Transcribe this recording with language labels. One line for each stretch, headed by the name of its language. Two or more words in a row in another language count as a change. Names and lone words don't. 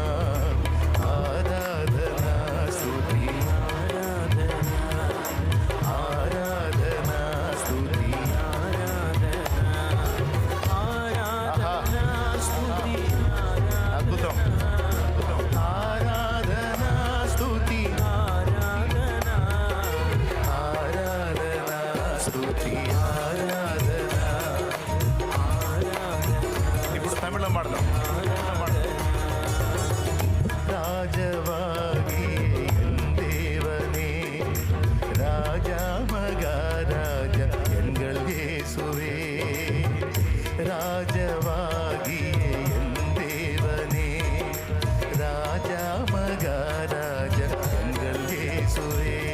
Telugu: ఆరాధనా స్తుతి ఆరాధనా, ఆరాధనా స్తుతి ఆరాధనా, ఆరాధనా స్తుతి అద్భుతం, ఆరాధనా స్తుతి ఆరాధనా, ఆరాధనా స్తుతి ఆరాధనా. ఇప్పుడు తమిళం పాడదాం.
Tamil: ராஜவாகிய என் தேவனே, ராஜா மகாராஜா எங்கள் இயேசுவே. ராஜவாகிய என் தேவனே, ராஜா மகாராஜா எங்கள் இயேசுவே.